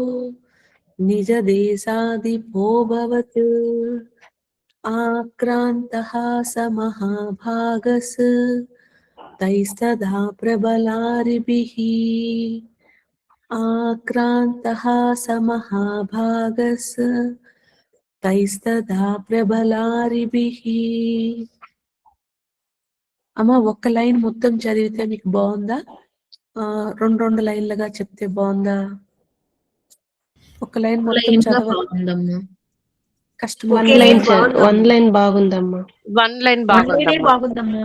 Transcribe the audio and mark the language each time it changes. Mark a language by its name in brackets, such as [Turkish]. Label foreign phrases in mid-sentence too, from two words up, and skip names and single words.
[Sanskrit] निजदेशाधिपोऽभवत् आक्रान्तः स महाभागस् तैस्तदा प्रबलारिभिः आक्रान्तः स महाभागस् तैस्तदा प्रबलारिभिः [Telugu] అమ్మ ఒక్క లైన్ మొత్తం చదివితే మీకు బాగుందా రెండు లైన్లుగా చెప్తే బాగుందా ఒక లైన్ మొత్తం చదవండి కష్టం [English] one line [Telugu] బాగుందమ్మా [English] one line [Telugu] బాగుందమ్మా